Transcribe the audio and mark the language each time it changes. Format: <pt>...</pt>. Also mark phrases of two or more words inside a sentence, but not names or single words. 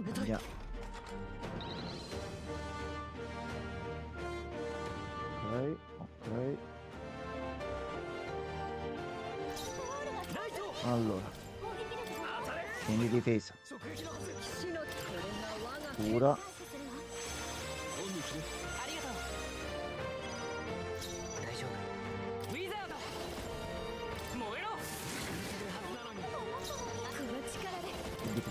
<it>Già. Ok, ok. Allora,</it> <ja>攻撃力が</ja> <it>quindi difesa.</it> <ja>死のこれが我が</ja> <it>Cura.</it> <ja>感謝するわオンに切るありがとう大丈夫ウィザード燃えろ死んでるはずなのにこの力で</ja> <it>Difesa.</it>